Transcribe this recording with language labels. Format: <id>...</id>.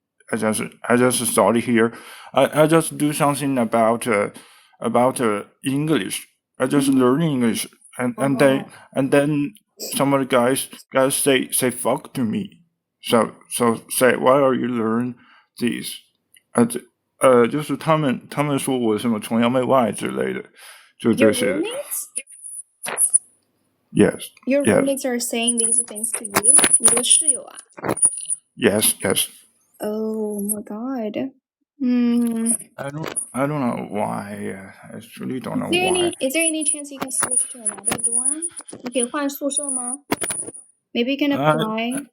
<en>I just study here. I just do something about English. I just learn English, and then some of the guys say fuck to me. So say why are you learn this?</en> <zh>就是他们说我什么崇洋媚外之类的，就这些。</zh> <en>Yes. Your roommates are saying these things to you.</en> <zh>你的室友啊</zh> <en>Yes. Oh my god. I don't know why. I really don't know why. Is there any chance you can switch to another dorm?</en> <zh>你可以换宿舍吗</zh> <en>Maybe you can apply.</en>